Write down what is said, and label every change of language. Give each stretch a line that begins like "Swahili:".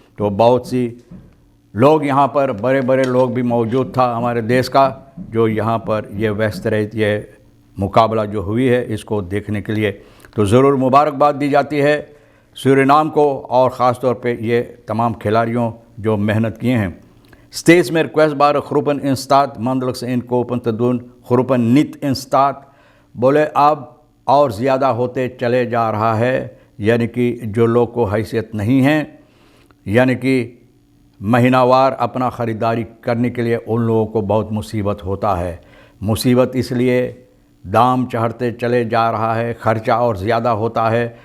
Hindi: तो बहुत सी लोग यहाँ पर बड़े बड़े लोग भी मौजूद था हमारे देश का, जो यहाँ पर ये वेस्टरेट ये मुकाबला जो हुई है इसको देखने के लिए। तो ज़रूर मुबारकबाद दी जाती है सूरीनाम को और ख़ास तौर पे ये तमाम खिलाड़ियों जो मेहनत किए हैं।
Dutch: Steeds meer kwetsbare groepen in staat maandelijks inkopen te doen, groepen niet in staat।
Hindi: बोले अब और ज़्यादा होते चले जा रहा है, यानी कि जो लोग को हैसियत नहीं है, यानी कि महीनावार अपना ख़रीदारी करने के लिए उन लोगों को बहुत मुसीबत होता है। मुसीबत इसलिए दाम चढ़ते चले जा रहा है, ख़र्चा और ज़्यादा होता है।